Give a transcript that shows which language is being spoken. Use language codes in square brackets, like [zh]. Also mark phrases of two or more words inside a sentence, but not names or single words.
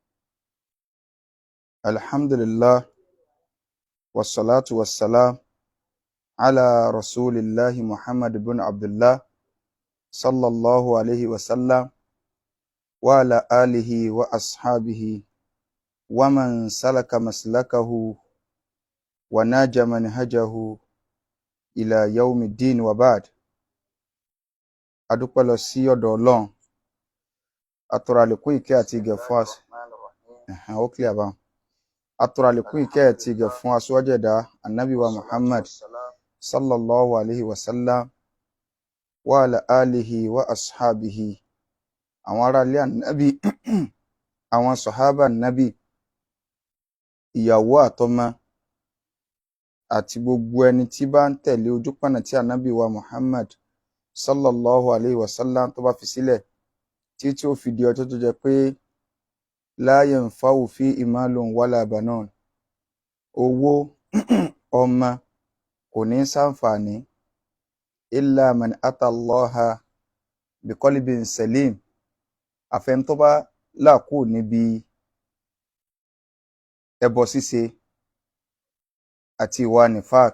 [ar] الحمد لله والصلاة والسلام على رسول الله محمد بن عبد الله صلى الله عليه وسلم وعلى آله وأصحابه ومن سلك مسلكه وناج منهجه إلى يوم الدين وبعد. [yo] adúpẹ́ lọ sí ọ̀dọ̀ Ọlọ́run, atọrọ àlékún ìkẹ́ àti ìgẹ̀ fún atọrọ àlékún ìkẹ́ àti ìgẹ̀ fún aṣíwájú ẹ̀dá Ànábì wa Muhammad [ar] صلى الله عليه وسلم وعلى آله وأصحابه, [yo] àwọn ará ilé Ànábì àwọn sàhábà Ànábì, ìyàwó àtọmọ àti gbogbo ẹni tí bá ń tẹ̀lé ojúpọ̀nà tí Ànábì wa Muhammad [ar] صلى الله عليه وسلم [yo] tó bá fi sílẹ̀ tí ó fi di ọjọ́ tó jẹ́ pé [ar] لا ينفع فيه مال ولا بنون, [yo] owó ọmọ kò ní ṣàǹfààní [ar] إلا من أتى الله بقلب سليم, [yo] àfẹni tó bá là kúrò níbi ẹbọ ṣíṣe àti ìwà nifaq.